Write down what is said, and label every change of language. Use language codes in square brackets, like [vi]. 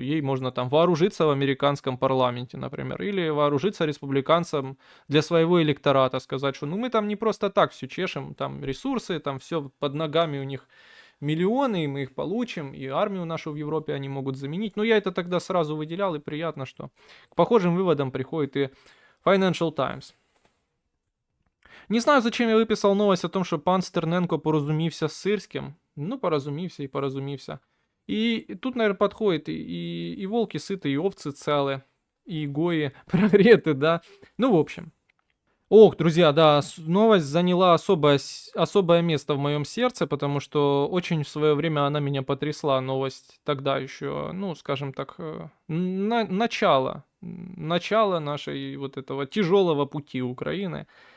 [ru] Ей можно там вооружиться в американском парламенте, например, или вооружиться республиканцам для своего электората, сказать, что ну мы там не просто так все чешем, там ресурсы, там все под ногами у них миллионы, и мы их получим, и армию нашу в Европе они могут заменить. Но я это тогда сразу выделял, и приятно, что к похожим выводам приходит и Financial Times. Не знаю, зачем я выписал новость о том, [uk] що пан Стерненко порозумівся з Сирським. Ну, порозумівся і порозумівся. [ru] И тут, наверное, подходит и волки сыты, и овцы целы, и гои прогреты, да. Ну, в общем. Ох, друзья, да, новость заняла особое место в моем сердце, потому что очень в свое время она меня потрясла. Новость тогда еще, ну, скажем так, начало нашей вот этого тяжелого пути Украины.